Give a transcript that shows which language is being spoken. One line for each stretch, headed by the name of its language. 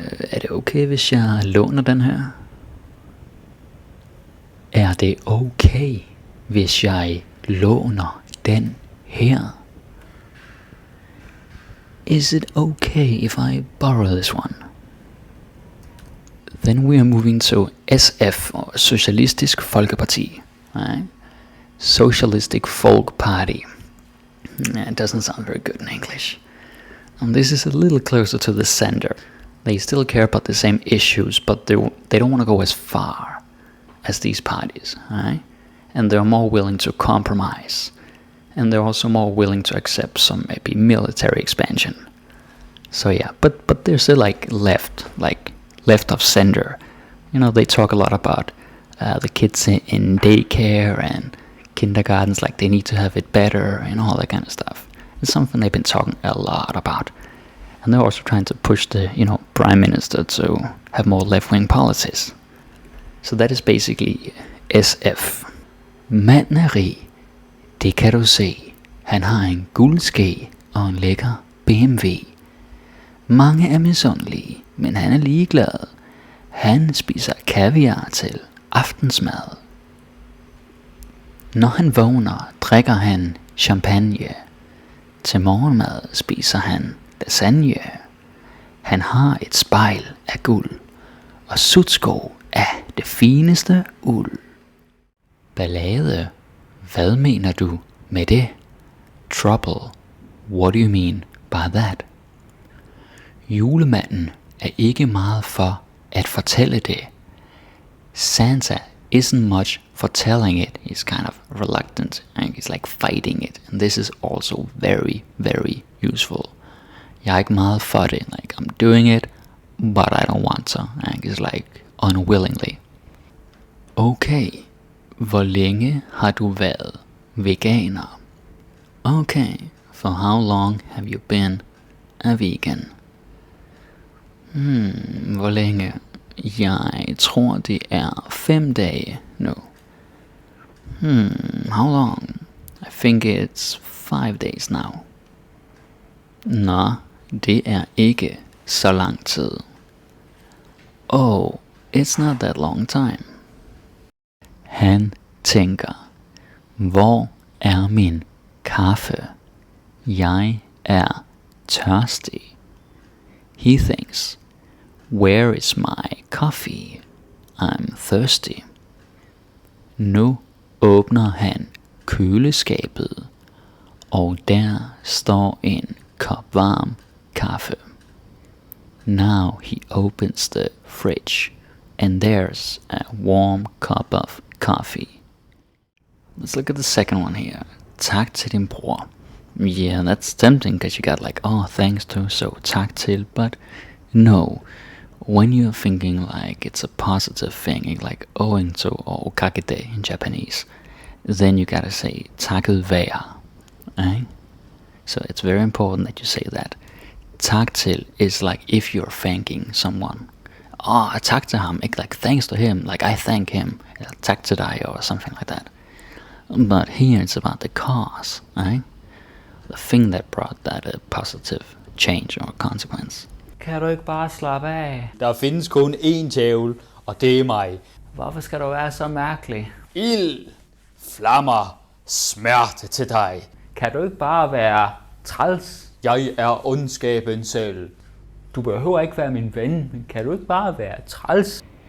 Danish: Er det okay, hvis jeg låner den her? Er det okay, hvis jeg låner den her?
English: Is it okay if I borrow this one? Then we are moving to SF, or Socialistisk Folkeparti, right? Socialistic Folk Party. It doesn't sound very good in English. And this is a little closer to the center. They still care about the same issues, but they don't want to go as far as these parties, right? And they're more willing to compromise. And they're also more willing to accept some maybe military expansion. So yeah, but they're still like left of center. You know, they talk a lot about the kids in daycare and kindergartens, like they need to have it better and all that kind of stuff. It's something they've been talking a lot about. And they're also trying to push the, prime minister to have more left-wing policies. So that is basically SF.
Danish: Manden er rig, det kan du se. Han har en guldske og en lækker BMW. Mange er misundelige, men han er ligeglad. Han spiser kaviar til aftensmad. Når han vågner, drikker han champagne. Til morgenmad spiser han lasagne. Han har et spejl af guld, og sutsko af det fineste uld. Ballade, hvad mener du med det?
English: Trouble, what do you mean by that?
Danish: Julemanden er ikke meget for at fortælle det.
English: Santa isn't much for telling it. He's kind of reluctant, and he's like fighting it. And this is also very, very useful.
Danish: Jeg er ikke meget for det.
English: Like, I'm doing it, but I don't want to. And he's like unwillingly. Okay,
Danish: Hvor længe har du været veganer?
English: Okay, for how long have you been a vegan?
Danish: Hvor længe? Jeg tror det er 5 dage nu.
English: How long? I think it's 5 days now.
Danish: Nå, det er ikke så lang tid.
English: Oh, it's not that long time.
Danish: Han tænker, hvor er min kaffe? Jeg er tørstig.
English: He thinks, where is my coffee? I'm thirsty.
Danish: Nu åbner han køleskabet, og der står en kop varm kaffe.
English: Now he opens the fridge, and there's a warm cup of coffee. Let's look at the second one here.
Danish: Tak til din bror.
English: Yeah, that's tempting because you got like, oh, thanks to, so
Danish: tak til,
English: but no. When you're thinking like it's a positive thing, like owing to or okagede in Japanese, then you gotta say
Danish: takket være.
English: Right? So it's very important that you say that.
Danish: Tak til
English: is like if you're thanking someone. Oh,
Danish: tak til ham,
English: like thanks to him, like I thank him.
Danish: Tak til dig
English: or something like that. But here it's about the cause, right? The thing that brought that a positive change or consequence.
Danish: Kan du ikke bare slappe af? Der findes kun én djævel, og det er mig. Hvorfor skal du være så mærkelig? Ild, flammer, smerte til dig. Kan du ikke bare være træls? Jeg er ondskaben selv. Du behøver ikke være min ven, men kan du ikke bare være træls?